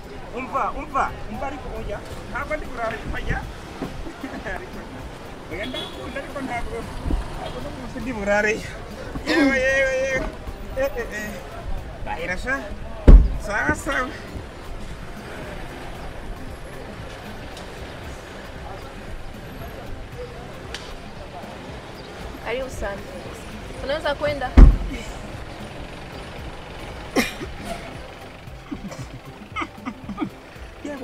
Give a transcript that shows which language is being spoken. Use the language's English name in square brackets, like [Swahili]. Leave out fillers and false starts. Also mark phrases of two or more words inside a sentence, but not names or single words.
[Kinyarwanda] umva ariko oya ntabwo ndi burare oya oya ndakunda ariko ntabwo n'umunsi ndi burare yewe bahera sha sawa [Swahili] Karibu sana. Unaweza kwenda? [Kinyarwanda] Yego.